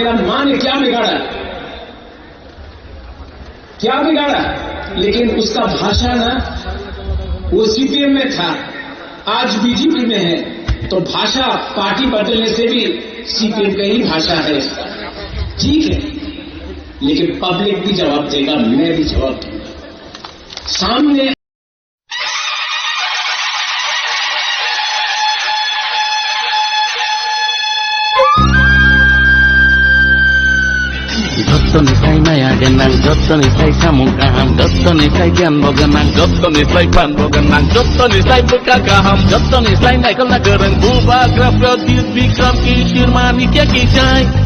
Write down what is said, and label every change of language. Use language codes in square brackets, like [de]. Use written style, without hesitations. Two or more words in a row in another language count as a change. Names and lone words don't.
[hi] मेरा मां ने क्या बिगाड़ा, लेकिन उसका भाषा ना, वो सीपीएम में था, आज बीजेपी में है, तो भाषा पार्टी बदलने से भी सीपीएम का ही भाषा है इसका, ठीक है। लेकिन पब्लिक भी जवाब देगा, मैं भी जवाब दूंगा सामने। [trp] Jottonisai maya genang, jottonisai samung kaham, jottonisai kian bogenang, jottonisai pan bogenang, jottonisai bekagaham, jottonisai naikal nagereng, bubagra pradyut vikram kishir manikya kijai.